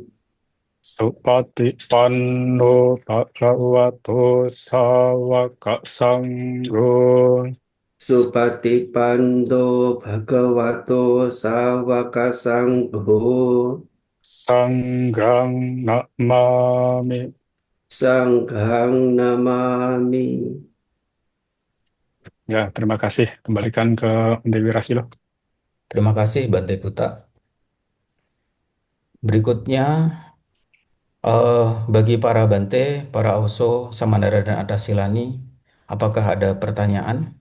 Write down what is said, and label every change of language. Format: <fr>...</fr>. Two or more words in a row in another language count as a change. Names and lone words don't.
<pi>Supatipanno Bhagavato Sawaka Sangho Supatipando Bhagavato Sawaka Sangho Sanghang Namami. Sanghang Namami.</pi> <id>Ya, terima kasih. Kembalikan ke Dewi Rasilo. terima kasih Bante Kuta. Berikutnya, bagi para Bante, para Auso, Samanera dan Adasilani, apakah ada pertanyaan?</id>